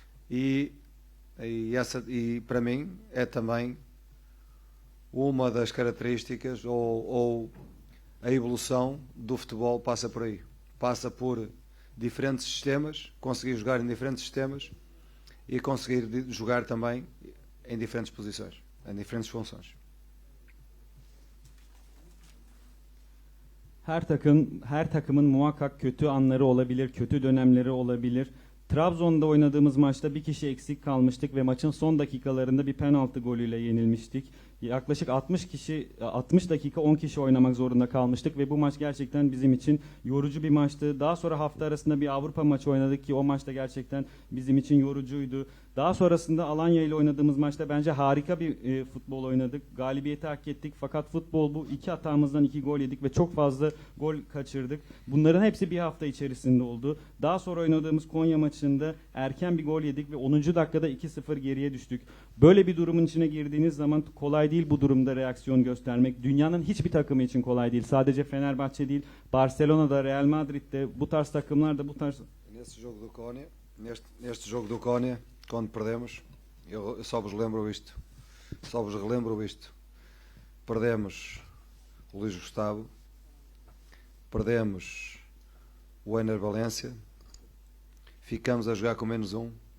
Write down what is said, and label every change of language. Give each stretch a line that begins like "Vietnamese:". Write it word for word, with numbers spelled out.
Portuguese: E, e, essa, e para mim é também uma das características, ou, ou a evolução do futebol passa por aí. Passa por diferentes sistemas, conseguir jogar em diferentes sistemas e conseguir jogar também em diferentes posições, em diferentes funções.
Turkish: Her takım, her takımın muhakkak kötü anları olabilir, kötü dönemleri olabilir. Trabzon'da oynadığımız maçta bir kişi eksik kalmıştık ve maçın son dakikalarında bir penaltı golüyle yenilmiştik. Yaklaşık altmış kişi altmış dakika on kişi oynamak zorunda kalmıştık ve bu maç gerçekten bizim için yorucu bir maçtı. Daha sonra hafta arasında bir Avrupa maçı oynadık ki o maçta gerçekten bizim için yorucuydu. Daha sonrasında Alanya ile oynadığımız maçta bence harika bir e, futbol oynadık. Galibiyeti hak ettik fakat futbol bu. İki hatamızdan iki gol yedik ve çok fazla gol kaçırdık. Bunların hepsi bir hafta içerisinde oldu. Daha sonra oynadığımız Konya maçında erken bir gol yedik ve onuncu dakikada iki sıfır geriye düştük. Böyle bir durumun içine girdiğiniz zaman kolay değil bu durumda reaksiyon göstermek. Dünyanın hiçbir takımı için kolay değil. Sadece Fenerbahçe değil, Barcelona'da, Real Madrid'de bu tarz takımlarda bu tarz...
Portuguese: Neste jogo do Konya, neste, neste jogo do Konya... Quando perdemos, eu só vos lembro isto, só vos relembro isto. Perdemos o Luís Gustavo, perdemos o Ener Valência, ficamos a jogar com menos um.